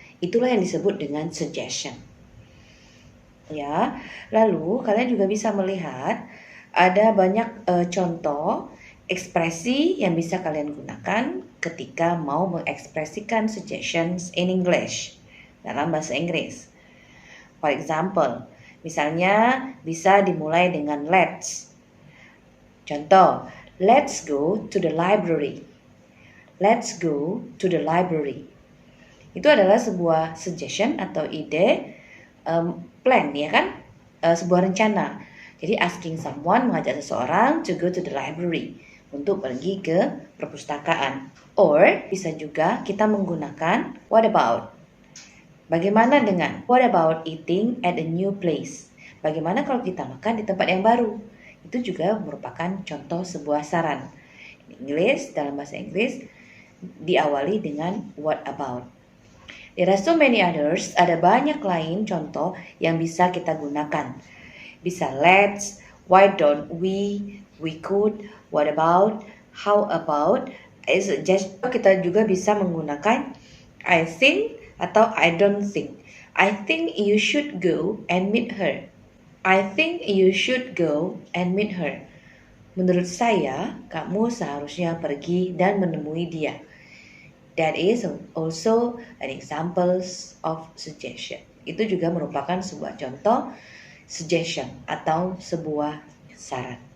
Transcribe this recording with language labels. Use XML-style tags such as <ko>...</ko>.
<id>Itulah yang disebut dengan suggestion. Ya, lalu kalian juga bisa melihat ada banyak contoh ekspresi yang bisa kalian gunakan ketika mau mengekspresikan</id> <en>suggestions in English</en> <id>dalam bahasa Inggris.</id> <en>For example,</en> <id>misalnya bisa dimulai dengan let's.</id> <en>Contoh, let's go to the library. Let's go to the library.</en> <id>Itu adalah sebuah suggestion atau ide, plan ya kan, sebuah rencana. Jadi</id> <en>asking someone,</en> <id>mengajak seseorang</id> <en>to go to the library,</en> <id>untuk pergi ke perpustakaan. Or bisa juga kita menggunakan</id> <en>what about.</en> <id>Bagaimana dengan</id> <en>what about eating at a new place?</en> <id>Bagaimana kalau kita makan di tempat yang baru? Itu juga merupakan contoh sebuah saran. Inggris, dalam bahasa Inggris diawali dengan</id> <en>what about. There are so many others,</en> <id>ada banyak lain contoh yang bisa kita gunakan. Bisa let's,</id> <en>why don't we could,</en> <id>what about, how about. Kita juga bisa menggunakan I think atau</id> <en>I don't think. I think you should go and meet her. I think you should go and meet her.</en> <id>Menurut saya, kamu seharusnya pergi dan menemui dia.</id> <en>That is also an example of suggestion.</en> <id>Itu juga merupakan sebuah contoh suggestion atau sebuah saran.</id>